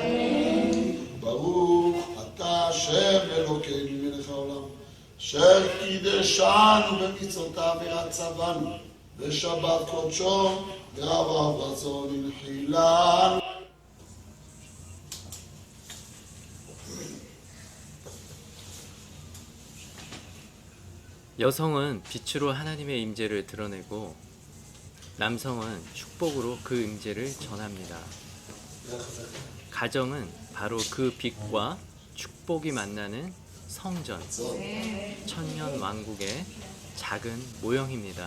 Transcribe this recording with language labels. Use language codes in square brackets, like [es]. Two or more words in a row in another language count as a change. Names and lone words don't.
[he] ברוך אתה השם אלוקינו מלך העולם, אשר קידשנו במצוותיו ויצוונו בשבת קודשו ואהב רצון הנחילן. [ko] 여성은 빛으로 하나님의 임재를 드러내고 남성은 축복으로 그 임재를 전합니다. 가정은 바로 그 빛과 축복이 만나는 성전, 천년 왕국의 작은 모형입니다.